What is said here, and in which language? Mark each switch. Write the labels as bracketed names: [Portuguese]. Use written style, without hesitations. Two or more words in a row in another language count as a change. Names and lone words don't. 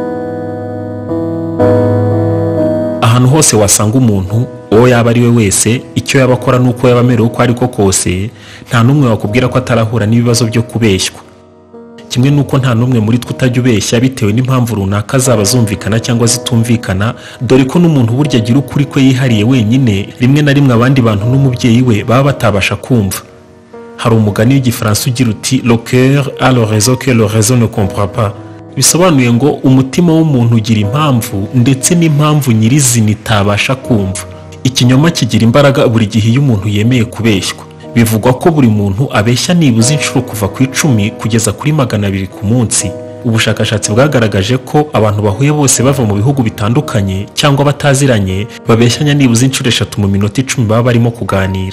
[Kinyarwanda] Ahantu hose wasanga umuntu, uwo yaba ari we wese, icyo yaba akora n'uko yaba amerewe uko ariko kose, nta n'umwe wakubwira ko atarahura n'ibibazo byo kubeshywa. Kimwe n'uko nta n'umwe muri twe utajya ubeshya bitewe n'impamvu runaka zaba zumvikana cyangwa zitumvikana, dore ko n'umuntu burya agira ukuri kwe yihariye wenyine, rimwe na rimwe abandi bantu n'umubyeyi we baba batabasha kumva. Hari umugani w'igifaransa ugira uti [French] le cœur a le raison que le raison ne comprend pas. [Kinyarwanda] Bisobanuye ngo umutima w'umuntu ugira impamvu ndetse n'impamvu nyirizina itabasha kumva. Ikinyoma kigira imbaraga buri gihe iyo umuntu yemeye kubeshywa. Bivugwa ko buri muntu abeshya nibuze inshuro kuva ku 10 kugeza kuri 200 ku munsi. Ubushakashatsi bwagaragaje ko abantu bahuye bose bava mu bihugu bitandukanye cyangwa bataziranye babeshyanya nibuze inshuro 3 mu minota 10 baba barimo kuganira.